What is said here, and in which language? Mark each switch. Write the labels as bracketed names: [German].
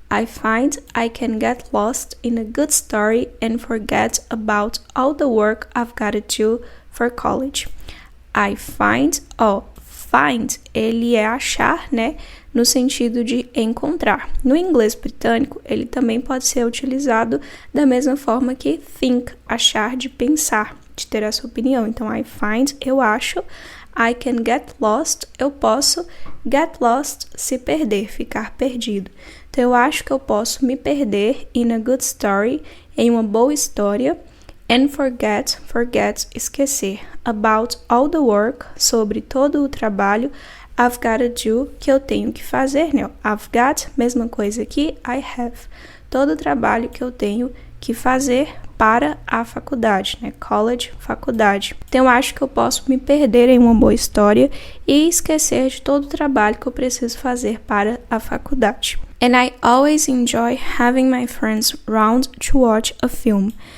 [English] I find I can get lost in a good story and forget about all the work I've got to do for college. [Portuguese] I find, find, ele é achar, né? No sentido de encontrar. No inglês britânico, ele também pode ser utilizado da mesma forma que think, achar, de pensar, de ter a sua opinião. [English] Então, I find, [Portuguese] eu acho. [English] I can get lost, [Portuguese] eu posso. [English] Get lost, [Portuguese] se perder, ficar perdido. Então, eu acho que eu posso me perder [English] in a good story, [Portuguese] em uma boa história. [English] And forget, [Portuguese] esquecer. [English] About all the work, [Portuguese] sobre todo o trabalho. [English] I've got to do, [Portuguese] que eu tenho que fazer, né? [English] I've got, [Portuguese] mesma coisa aqui, [English] I have. [Portuguese] Todo o trabalho que eu tenho que fazer para a faculdade, né? College, faculdade. Então, eu acho que eu posso me perder em uma boa história e esquecer de todo o trabalho que eu preciso fazer para a faculdade. [English] And I always enjoy having my friends round to watch a film.